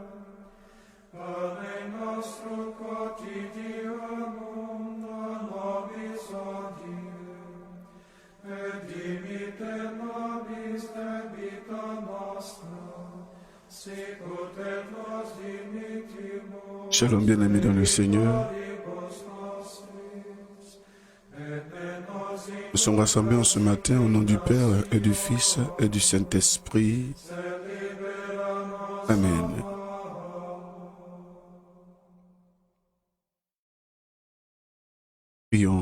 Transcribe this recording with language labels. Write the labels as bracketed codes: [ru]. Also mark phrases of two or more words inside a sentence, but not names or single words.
[la] Pane nostrum quotidianum da nobis hodie, et dimitte nobis debita nostra, sicut et nos dimittimus. [fr] Shalom bien-aimés dans le Seigneur. Nous sommes rassemblés en ce matin au nom du Père et du Fils et du Saint-Esprit. Amen. Prions.